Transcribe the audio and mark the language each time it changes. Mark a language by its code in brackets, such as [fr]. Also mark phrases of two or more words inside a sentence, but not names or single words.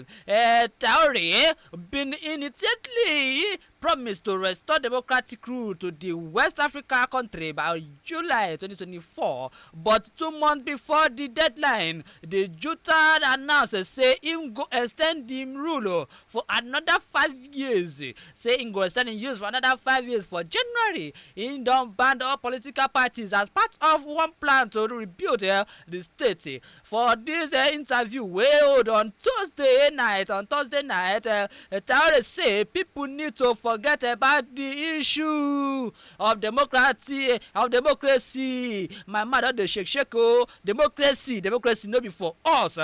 [pcm] Traoré been immediately promised to restore democratic rule to the West Africa country by July 2024, but 2 months before the deadline, the junta announced say him go extend him rule for another 5 years. Say him go extend him use for another 5 years. For January, he don ban all political parties as part of one plan to rebuild the state. For this interview wey hold on Thursday night, Traoré say people need to forget about the issue of democracy. My mother dey shake democracy no be for us.